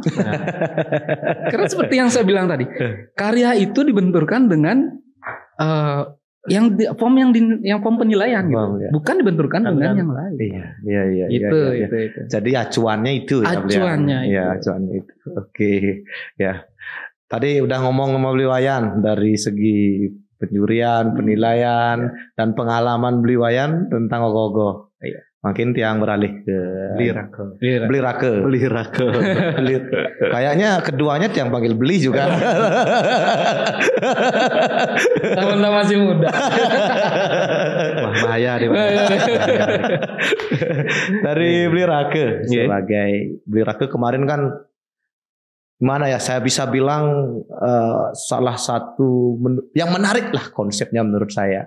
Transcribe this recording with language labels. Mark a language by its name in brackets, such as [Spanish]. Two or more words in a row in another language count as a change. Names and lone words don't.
[Indonesian] Karena seperti yang saya bilang tadi, karya itu dibenturkan dengan form penilaian gitu. Bukan dibenturkan dengan yang lain. Iya. Itu. Jadi acuannya itu ya. Acuannya itu. Oke. Ya. Tadi udah ngomong sama Bli Wayan dari segi penjurian, penilaian dan pengalaman Bli Wayan tentang Ogogo. Makin tiang beralih ke Bli Rake. Kayaknya keduanya tiang panggil Bli juga. Teman-teman masih muda. Wah, bahaya deh. Dari Bli Rake sebagai Bli Rake kemarin kan gimana ya, saya bisa bilang salah satu yang menarik lah konsepnya menurut saya.